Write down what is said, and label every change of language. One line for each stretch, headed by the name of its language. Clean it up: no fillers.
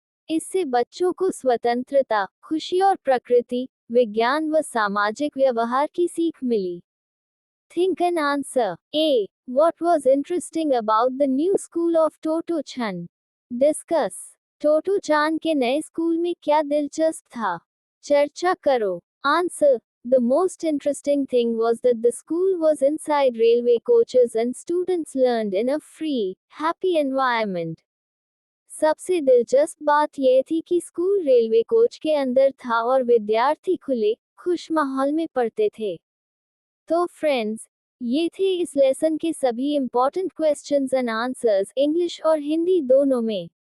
Hindi: इससे बच्चों को स्वतंत्रता, खुशी और प्रकृति, विज्ञान व सामाजिक व्यवहार की सीख मिली।
English: Think and answer. A. What was interesting about the new school of Toto Chan? Discuss.
Hindi: टोटो चान के नए स्कूल में क्या दिलचस्प था? चर्चा करो।
English: Answer: The most interesting thing was that the school was inside railway coaches and students learned in a free, happy environment.
Hindi: सबसे दिलचस्प बात यह थी कि स्कूल रेलवे कोच के अंदर था और विद्यार्थी खुले, खुश माहौल में पढ़ते थे। तो फ्रेंड्स, ये थे इस लेसन के सभी
English: important questions and answers
Hindi: English और हिंदी दोनों में।